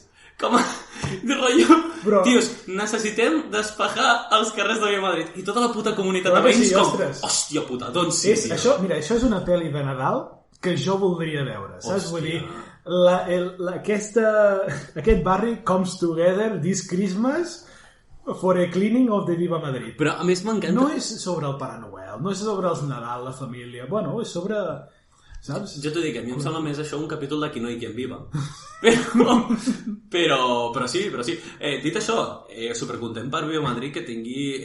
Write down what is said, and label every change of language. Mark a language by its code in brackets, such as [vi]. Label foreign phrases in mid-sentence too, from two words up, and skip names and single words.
[ca] Com a... Però... Tios, necessitem despejar els carrers de Viva Madrid i tota la puta comunitat de veïns com... Hòstia puta, doncs sí, tio. Això, mira, això és una pel·li de Nadal que jo voldria veure, saps? Vull dir, aquest barri [en] comes together this Christmas for a cleaning of the Viva Madrid. [ca] Però a més m'encanta... No és sobre el Pare Noel, no és sobre els Nadal, la família... Bueno, és sobre... Saps? Jo t'ho dic, a mi em sembla més això un capítol de Qui no hi quien viva. Però sí. Dit això, supercontent per Viva Madrid que tingui...